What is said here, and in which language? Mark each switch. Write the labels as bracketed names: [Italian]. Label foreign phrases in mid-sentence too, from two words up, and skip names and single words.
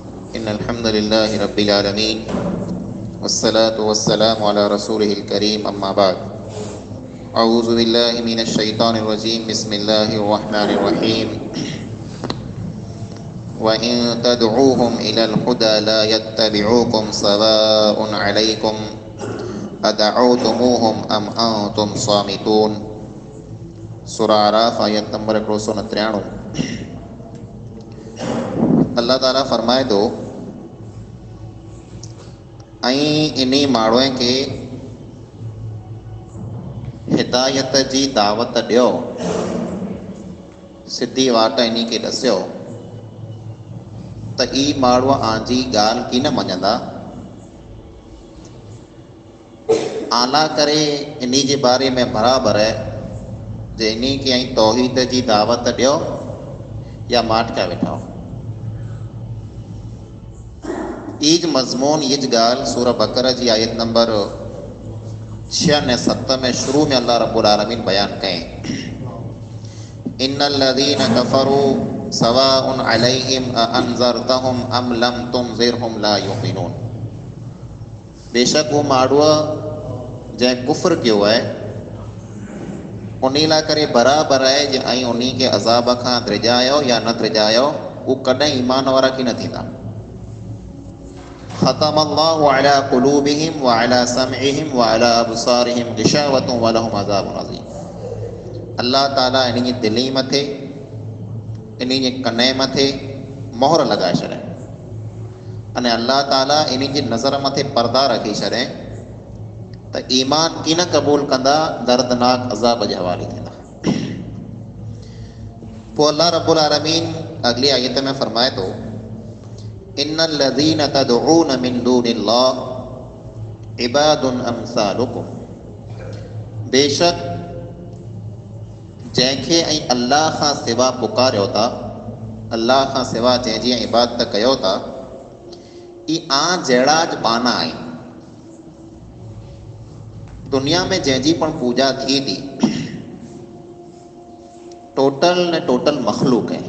[Arabic] إن الحمد لله رب العالمين والصلاة والسلام على رسوله الكريم أما بعد أعوذ بالله من الشيطان الرجيم بسم الله الرحمن الرحيم وإن تدعوهم إلى الهدى لا يتبعوكم سواء عليكم أدعوتموهم أم أنتم صامتون [Sindhi] سورہ آراف آیت نمبر 193. [Urdu] اللہ تعالیٰ فرمائے تو انہی [Sindhi] ماण्हुनि खे हिदायत जी दावत ॾियो, सिधी वाट इन्ही खे ॾसियो त ई माण्हू आंजी ॻाल्हि की न मञंदा. आला करे इन्ही जे बारे में बराबरि आहे जे इन्ही खे तौहीद जी दावत ॾियो या माठिया वेठा. ईज मज़मून ईज ॻाल्हि सूरह बकरा जी आयत नंबर 6 ऐं 7 में शुरू में [Arabic] الله رب العالمين [Sindhi] बयान कयईं, [Arabic] إن الذين كفروا سواء عليهم أأنذرتهم أم لم تنذرهم لا يؤمنون. [Sindhi] बेशक वो माण्हू जंहिं कुफ़्र कयो आहे उन लाइ करे बराबरि आहे जे ऐं उन खे अज़ाब खां द्रिजायो या न द्रिजायो, उहे कॾहिं ईमान वारा की न थींदा. [Arabic] ختم الله على قلوبهم وعلى سمعهم وعلى أبصارهم غشاوة ولهم عذاب عظيم. [Sindhi] अल्लाह ताला इन जी दिली मथे इन जे कने मथे मोहर लॻाए छॾे अने अल्लाह ताला इन जी नज़र मथे पर्दा रखी छॾे त ईमान की न क़बूल कंदा, दर्दनाक अज़ाब जे हवाले थींदा. पोइ [Arabic] الله رب العالمين [Sindhi] अगली आयत में फरमाए थो, [Arabic] إن الذين تدعون من دون الله عباد أمثالكم. [Sindhi] बेशक जंहिंखे ऐं अल्लाह खां सिवा पुकारियो था, अल्लाह खां सिवा जंहिंजी इबादत कयो था, ई जहिड़ा ज पाना आहिनि. दुनिया में जंहिंजी पण पूजा थिए थी टोटल ने टोटल मखलूक आहे.